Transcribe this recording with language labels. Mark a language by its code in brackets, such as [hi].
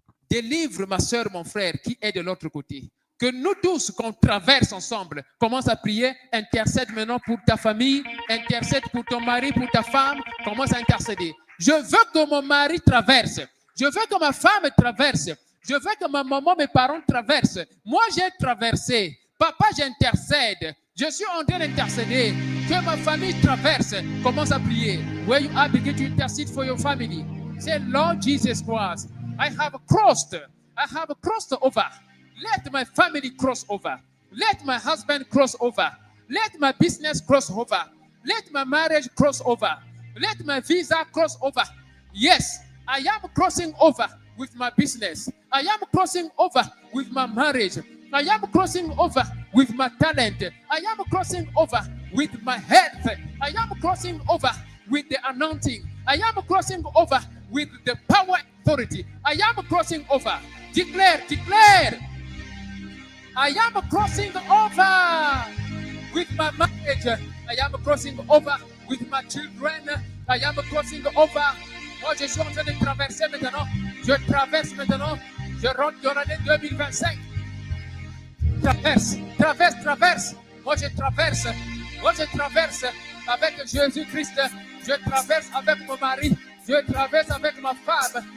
[fr] Délivre ma soeur, mon frère, qui est de l'autre côté. Que nous tous, qu'on traverse ensemble, commence à prier, intercède maintenant pour ta famille, intercède pour ton mari, pour ta femme, commence à intercéder. Je veux que mon mari traverse. Je veux que ma femme traverse. Je veux que ma maman, mes parents traversent. Moi, j'ai traversé. Papa, j'intercède. Je suis en train d'intercéder. Que ma famille traverse. Commence à prier. [en] Where you are, begin to intercede for your family. Say, Lord Jesus Christ, I have crossed over. Let my family cross over. Let my husband cross over. Let my business cross over. Let my marriage cross over. Let my visa cross over. Yes, I am crossing over with my business. I am crossing over with my marriage. I am crossing over with my talent. I am crossing over with my health. I am crossing over with the anointing. I am crossing over with the power authority. I am crossing over. Declare, declare. I am crossing over with my marriage. I am crossing over with my children. I am crossing over. [fr] Oh, je suis en train de traverser maintenant. Je traverse maintenant. Je rentre dans l'année 2025. traverse, traverse, traverse. Moi, je traverse. Moi, je traverse avec Jésus-Christ. Je traverse avec mon mari. Je traverse avec ma femme.